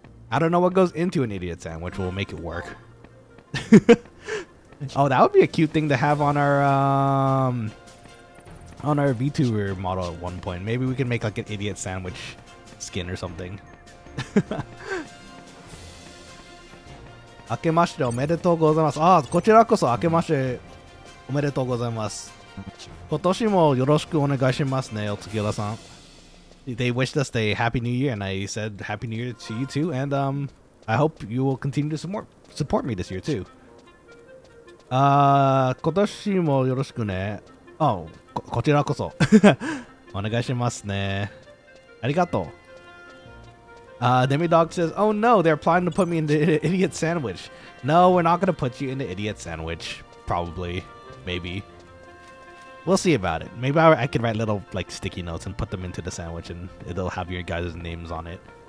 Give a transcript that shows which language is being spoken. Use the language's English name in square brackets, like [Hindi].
[English] I don't know what goes into an idiot sandwich. We'll make it work. Oh, that would be a cute thing to have on our VTuber model at one point. Maybe we can make like an idiot sandwich skin or something. [Japanese] 明けましておめでとうございます。ああ、こちらこそ明けましておめでとうございます。今年もよろしくお願いしますね、おつきらさん。 [English] They wished us a happy new year, and I said happy new year to you too. And I hope you will continue to support me this year too. [Japanese] 今年もよろしくね。 Oh, こちらこそお願いしますね。ありがとう。 [English] Demidog says, oh no, they're planning to put me in the idiot sandwich. No, we're not going to put you in the idiot sandwich. Probably. Maybe. We'll see about it. Maybe I could write little like sticky notes and put them into the sandwich and it'll have your guys' names on it.